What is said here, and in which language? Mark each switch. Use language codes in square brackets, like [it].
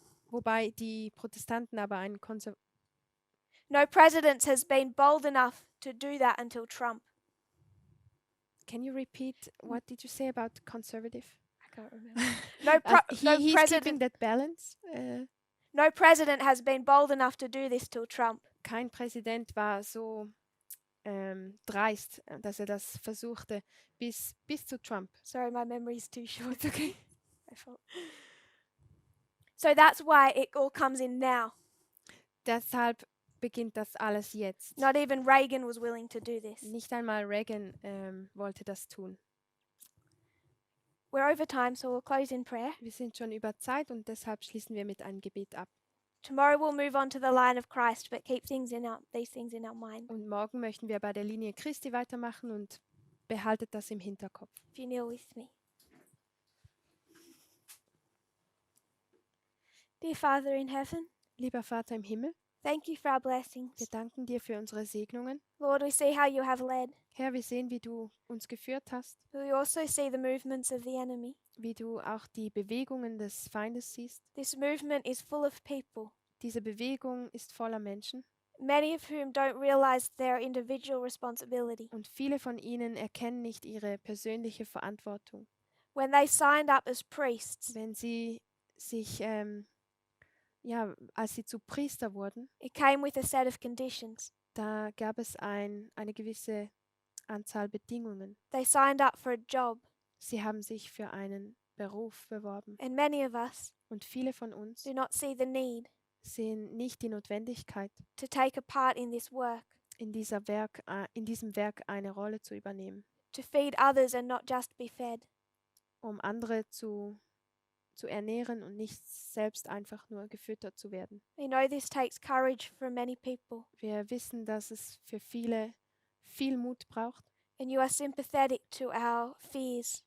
[de] wobei die Protestanten aber einen [en] No president has been bold enough to do that until Trump. Can you repeat what did you say about conservative? I can't remember. No, He's no keeping president. that balance. No president has been bold enough to do this till Trump. [de] Kein Präsident war so dreist, dass er das versuchte, bis zu Trump. [en] Sorry, my memory is too short. It's okay. My fault. So that's why it all comes in now. [de] Deshalb beginnt das alles jetzt. [en] Not even Reagan was willing to do this. [de] Nicht einmal Reagan wollte das tun. [en] We're over time, so we'll close in prayer. [de] Wir sind schon über Zeit und deshalb schließen wir mit einem Gebet ab. [en] Tomorrow we'll move on to the line of Christ, but keep these things in our mind. [de] Und morgen möchten wir bei der Linie Christi weitermachen und behaltet das im Hinterkopf. [en] If you kneel with me. Dear Father in heaven, [de] Lieber Vater im Himmel, [en] thank you for our blessings. [de] wir danken dir für unsere Segnungen. [en] Lord, we see how you have led. [de] Herr, wir sehen, wie du uns geführt hast, [en] We also see the movements of the enemy. [de] wie du auch die Bewegungen des Feindes siehst. [en] This movement is full of people, [de] Diese Bewegung ist voller Menschen [en] many of whom don't realize their individual responsibility. [de] und viele von ihnen erkennen nicht ihre persönliche Verantwortung. [en] When they signed up as priests, [de] Wenn sie sich, als sie zu Priester wurden, [en] it came with a set of conditions. [de] da gab es eine gewisse Anzahl Bedingungen. [en] They signed up for a job, [de] Sie haben sich für einen Beruf beworben [en] and many of us [de] und viele von uns [en] do not see the need [de] sehen nicht die Notwendigkeit, [en] to take a part in this work, [de] in diesem Werk eine Rolle zu übernehmen, [en] to feed others and not just be fed. [de] um andere zu zu ernähren und nicht selbst einfach nur gefüttert zu werden. [en] We know this takes courage for many people, [de] Wir wissen, dass es für viele viel Mut braucht [en] and you are sympathetic to our fears.